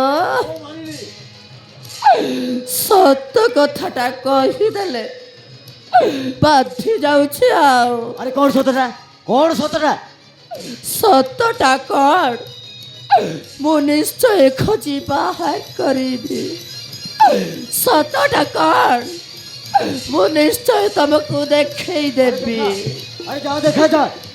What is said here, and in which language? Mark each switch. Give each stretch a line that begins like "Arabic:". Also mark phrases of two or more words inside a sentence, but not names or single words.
Odia: ସତ କଥାଟା କହିଦେଲେ ବାଧି ଯାଉଛି ଆଉ ଆରେ କୋନ ସତଟା ସତଟା କ'ଣ ମୁଁ ନିଶ୍ଚୟ ଖୋଜି ବାହାର କରିବି ସତଟା କ'ଣ ମୁଁ ନିଶ୍ଚୟ ତମକୁ ଦେଖେଇ ଦେବି ଆରେ ଯାଅ ଦେଖା ଯା